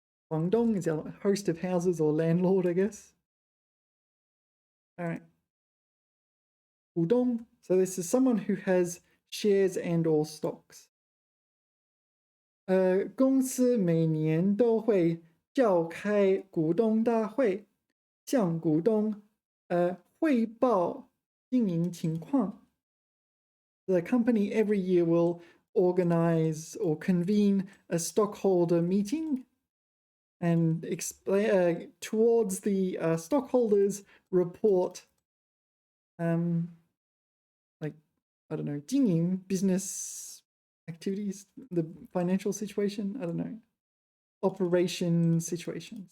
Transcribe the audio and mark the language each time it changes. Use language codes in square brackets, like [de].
[en] Guangdong is a host of houses or landlord, I guess. All right. 股东, so this is someone who has shares and or stocks. [zh] 公司每年都会召开股东大会，向股东汇报经营情况. [en] The company every year will organize or convene a stockholder meeting and explain towards the stockholders report, like, I don't know, 经营 business activities, the financial situation, I don't know, operation situation.